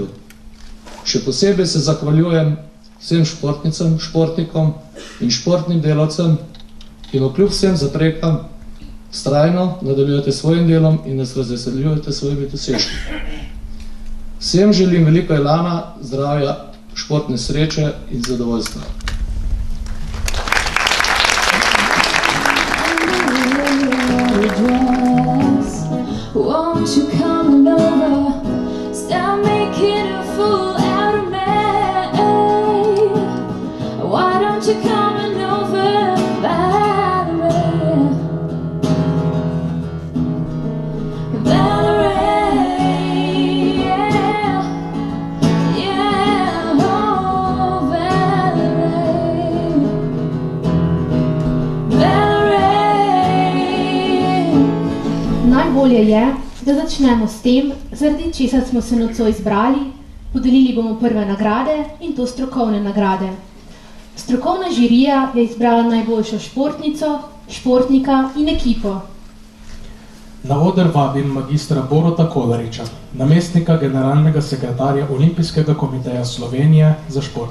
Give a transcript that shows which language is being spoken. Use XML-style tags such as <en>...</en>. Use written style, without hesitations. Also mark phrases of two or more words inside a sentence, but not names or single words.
<sl>Še posebej se zahvaljujem vsem športnicam, športnikom in športnim delavcem, ki kljub vsem zaprekam vztrajno nadaljujete svojim delom in nas razveseljujete svojimi dosežki. Vsem želim veliko elana, zdravja, športne sreče in zadovoljstva.</sl> <en>Won't you come over, stop making a fool out of me. Why don't you come over by the way? Valerie, yeah, yeah, oh Valerie, Valerie.</en> <sl>Najbolje je, da začnemo s tem, zaradi česar smo se nocoj zbrali. Podelili bomo prve nagrade in to strokovne nagrade. Strokovna žirija je izbrala najboljšo športnico, športnika in ekipo. Na oder vabim magistra Borota Kolariča, namestnika generalnega sekretarja Olimpijskega komiteja Slovenije za šport.</sl>